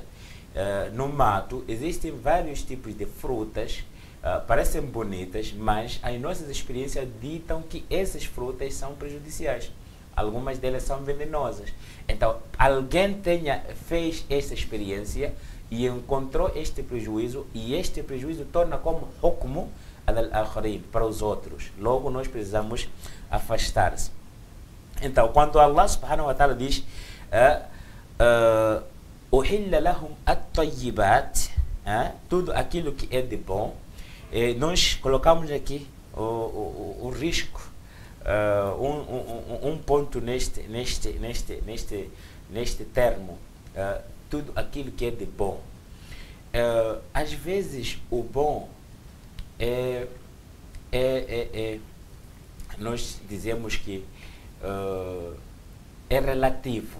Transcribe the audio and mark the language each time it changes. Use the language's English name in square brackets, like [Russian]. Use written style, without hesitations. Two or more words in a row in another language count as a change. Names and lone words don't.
[Portuguese] No mato, existem vários tipos de frutas, parecem bonitas, mas as nossas experiências ditam que essas frutas são prejudiciais. Algumas delas são venenosas. Então, alguém fez essa experiência e encontrou este prejuízo, e este prejuízo torna como [Arabic] حكم الآخرين, [Portuguese] para os outros. Logo, nós precisamos afastar-se. Então, quando [Arabic] الله سبحانه و تعالى [Portuguese] diz [Arabic] أحل لهم الطيبات, [Portuguese] tudo aquilo que é de bom, nós colocamos aqui o risco, um ponto neste termo, tudo aquilo que é de bom. Às vezes o bom nós dizemos que é relativo.